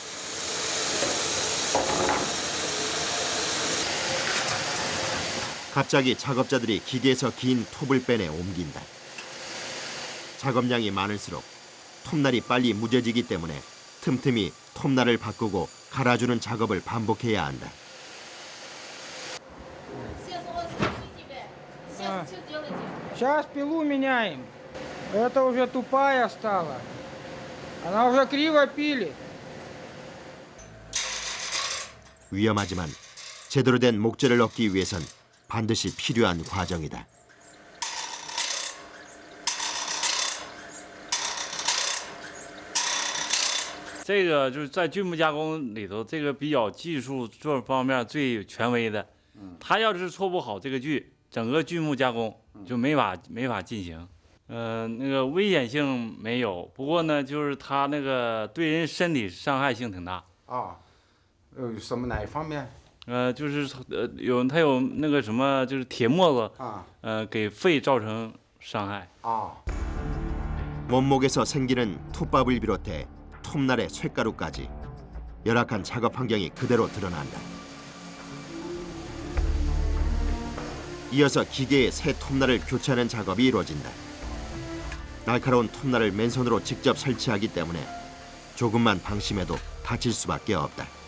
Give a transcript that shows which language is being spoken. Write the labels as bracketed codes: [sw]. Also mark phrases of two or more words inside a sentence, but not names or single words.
[ko] 갑자기 작업자들이 기계에서 긴 톱을 빼내 옮긴다. 작업량이 많을수록 톱날이 빨리 무뎌지기 때문에 틈틈이 톱날을 바꾸고 갈아주는 작업을 반복해야 한다. [ru] Сейчас пилу меняем. Это уже тупая стала. Она уже криво пилит. [ko] 위험하지만 제대로 된 목재를 얻기 위해선 반드시 필요한 과정이다. [zh] 这个就是在锯木加工里头，这个比较技术这方面最权威的。他要是做不好这个锯，整个锯木加工就没法进行。那个危险性没有，不过呢，就是它那个对人身体伤害性挺大。啊，什么哪一方面？就是它有那个什么，就是铁沫子，啊，给肺造成伤害。 [ko] 아, 원목에서 생기는 톱밥을 비롯해 톱날의 쇳가루까지 열악한 작업 환경이 그대로 드러난다. 이어서 기계에 새 톱날을 교체하는 작업이 이루어진다. 날카로운 톱날을 맨손으로 직접 설치하기 때문에 조금만 방심해도 다칠 수밖에 없다.